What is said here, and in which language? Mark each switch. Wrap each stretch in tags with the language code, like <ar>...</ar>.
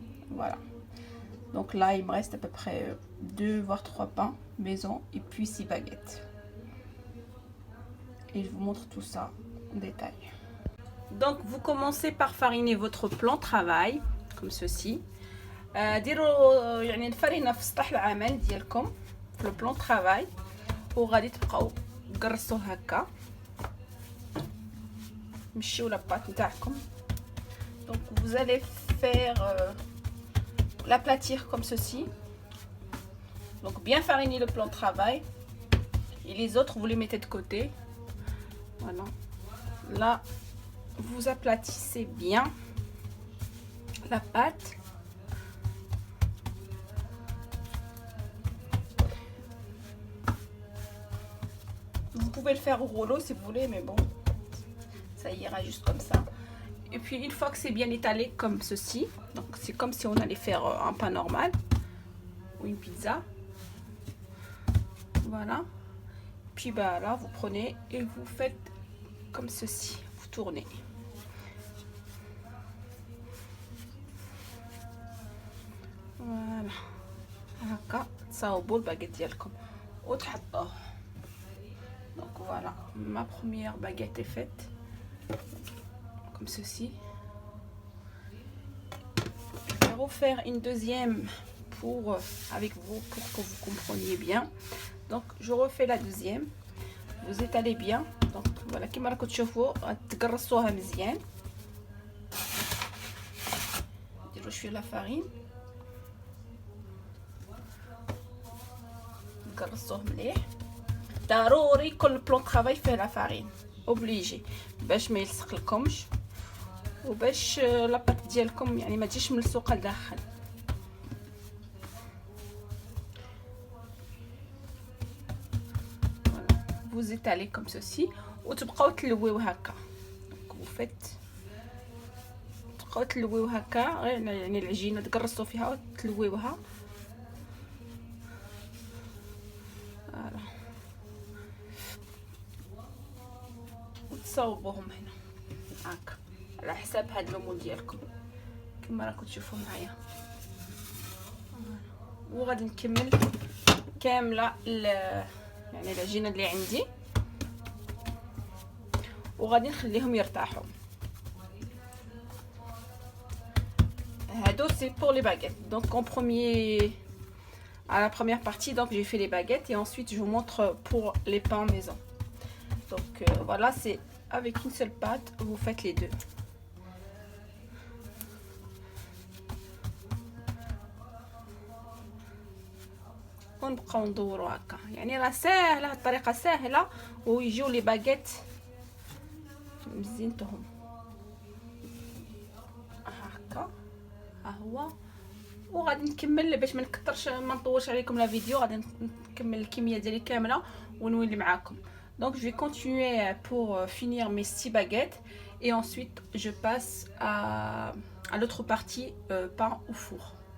<fr>Voilà, donc là il me reste à peu près 2 voire 3 pains maison et puis 6 baguettes, et je vous montre tout ça en détail. Donc vous commencez par fariner votre plan de travail comme ceci.</fr> <ar>ديروا يعني الفرينه في سطح العمل ديالكم في لو بلان طرافاي، وغادي تبقاو تقرصوا هكا، مشيو لاباط نتاعكم.</ar> <fr>Donc vous allez faire l'aplatir comme ceci. Donc bien fariner le plan de travail, et les autres vous les mettez de côté. Voilà, là vous aplatissez bien la pâte. Vous pouvez le faire au rouleau si vous voulez, mais bon, ça ira juste comme ça. Et puis une fois que c'est bien étalé comme ceci, donc c'est comme si on allait faire un pain normal ou une pizza. Voilà. Puis bah là vous prenez et vous faites comme ceci, vous tournez. Voilà.</fr> <ar>هكا تصاوبوا الباغيت ديالكم وتحطوه.</ar> <fr>Donc voilà, ma première baguette est faite comme ceci. Je vais refaire une deuxième pour avec vous pour que vous compreniez bien. Donc je refais la deuxième. Vous étalez bien. Donc voilà,</fr> <ar>كيما راكم تشوفوا تقرصوها مزيان. ديروا شويه لا فارين، تقرصوه مليح. ضروري كل بلون طرافاي فيه لا فارين اوبليجي باش ما يلصق لكمش وباش لاباط ديالكم يعني ما تجيش ملصوقه لداخل.</ar> <fr>vous étalez comme ceci</fr> <ar>وتبقاو تلويو هكا.</ar> <fr>donc vous faites</fr> <ar>تبقاو تلويو هكا، غير يعني العجينه تقرصوا فيها وتلويوها. فوالا وتصاوبوهم هنا هكا على حساب هاد المول ديالكم كما راكم تشوفوا معايا. وغادي نكمل كامله يعني العجينه اللي عندي وغادي نخليهم يرتاحوا. هادو</ar> <fr>c'est pour les baguettes. Donc en premier, à la première partie, donc j'ai fait les baguettes et ensuite je vous montre pour les pains maison. Donc voilà, c'est avec une seule pâte, vous faites les deux.</fr> <ar>ونبقاو ندوروا هكا، يعني راه ساهله، الطريقه ساهله ويجيو لي باغيت مزينتهم هكا. ها هو، وغادي نكمل باش ما نكثرش ما نطولش عليكم لا فيديو. غادي نكمل الكميه ديالي كامله ونولي معاكم.</ar> <fr>Donc je vais continuer pour finir mes 6 baguettes et ensuite je passe à l'autre partie, pain au four.</fr>